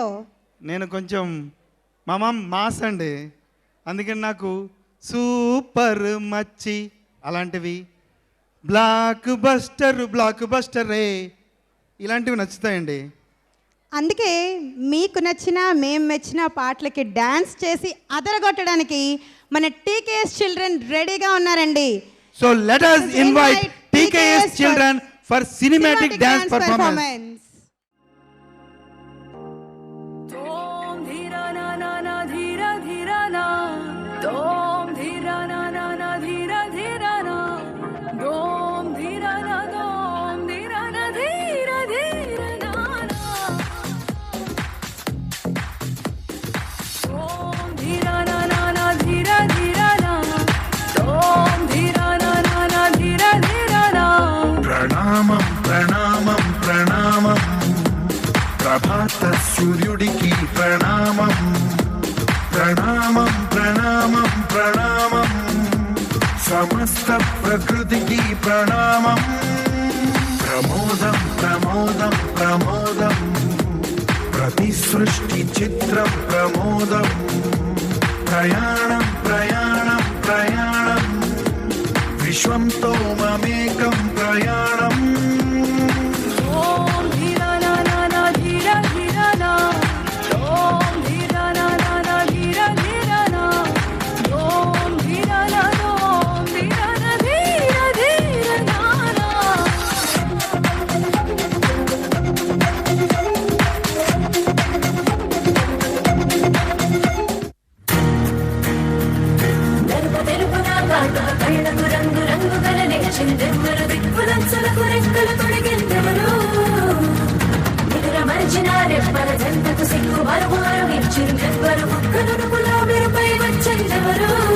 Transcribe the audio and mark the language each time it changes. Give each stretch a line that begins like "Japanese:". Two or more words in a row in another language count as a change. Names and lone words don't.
Telugu: నేను కొంచెం మాస్ అండి, అందుకని నాకు సూపర్ మచ్చి అలాంటివి, బ్లాక్ బస్టర్ రే ఇలాంటివి నచ్చుతాయండి. అందుకే మీకు నచ్చిన మేము మెచ్చిన పాటలకి డ్యాన్స్ చేసి అదరగొట్టడానికి మన టీకేఎస్ చిల్డ్రన్ రెడీగా ఉన్నారండి.
English: So let us invite TKS children for cinematic dance performance. Tom dhira na na na dhira dhira na, Tom dhira na na na dhira dhira na, Tom dhira na dhira dhira na na, Tom dhira na na dhira dhira na, Tom dhira na na dhira dhira na.
Telugu: ప్రణామం ప్రణామం ప్రణామం ప్రభాత సూర్యుడికి ప్రణామం. ప్రణామం ప్రణామం ప్రణామం సమస్త ప్రకృతికి ప్రణామం. ప్రమోదం ప్రమోదం ప్రమోదం ప్రతి సృష్టి చిత్రం ప్రమోదం. ప్రయాణం ప్రయాణం ప్రయాణం విశ్వంతో మమేకం ప్రయాణం. Om dhira na na na dhira dhira na, Om dhira na na na dhira dhira na, Om dhira na dhira dhira na na. తెలుపు తెలుపున కాటుక కళ్ళకు రంగు రంగు గల నిలిచిందెవ్వరు, దిక్కులంచులకు రెక్కలు తొడిగిందెవరు, నిదుర మరిచిన రెప్పల జంటకు సిగ్గు మరుగు అరుగించిందెవ్వరు, ముక్కనుడుపులో మెరుపై వచ్చిందెవరు.